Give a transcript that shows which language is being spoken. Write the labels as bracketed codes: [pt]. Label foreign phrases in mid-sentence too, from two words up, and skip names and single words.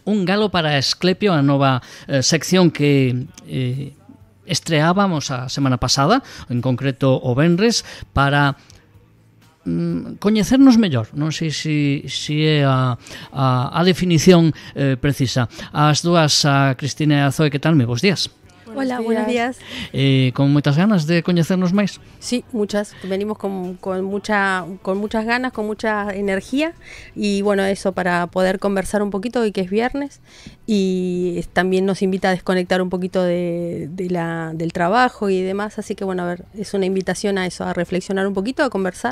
[gl] Un galo para Asclepio, a nova sección que estreábamos a semana pasada, en concreto o venres, para coñecernos mellor. Non sei se é a definición precisa. As dúas, a Cristina e a Zoe, que tal? Bos días. [es] Hola, buenos días. [gl] Con moitas ganas de coñecernos máis? [es] Sí, muchas. Venimos con muchas ganas, con mucha energía y bueno, eso para poder conversar un poquito hoy que es viernes y también nos invita a desconectar un poquito del trabajo y demás, así que bueno, a ver, es una invitación a eso, a reflexionar un poquito, a conversar.